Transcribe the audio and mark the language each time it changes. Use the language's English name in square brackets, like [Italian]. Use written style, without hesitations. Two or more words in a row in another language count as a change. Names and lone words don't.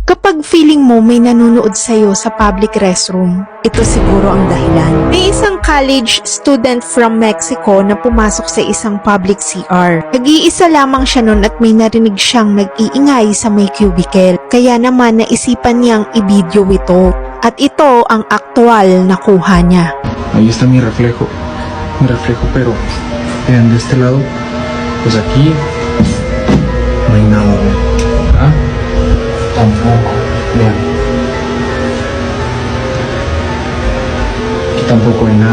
[Filipino] Kapag feeling mo may nanonood sa'yo sa [English] public restroom, [Filipino] ito siguro ang dahilan. May isang [English] college student from Mexico [Filipino] na pumasok sa isang [English] public CR. [Filipino] Nag-iisa lamang siya nun at may narinig siyang nag-iingay sa may cubicle. Kaya naman naisipan niyang i-video ito. At ito ang aktual na kuha niya. [Spanish] Ahí está mi reflejo, pero vean de este lado, pues aquí no hay nada, vean. ¿Ah? Tampoco, vean. Aquí tampoco hay nada.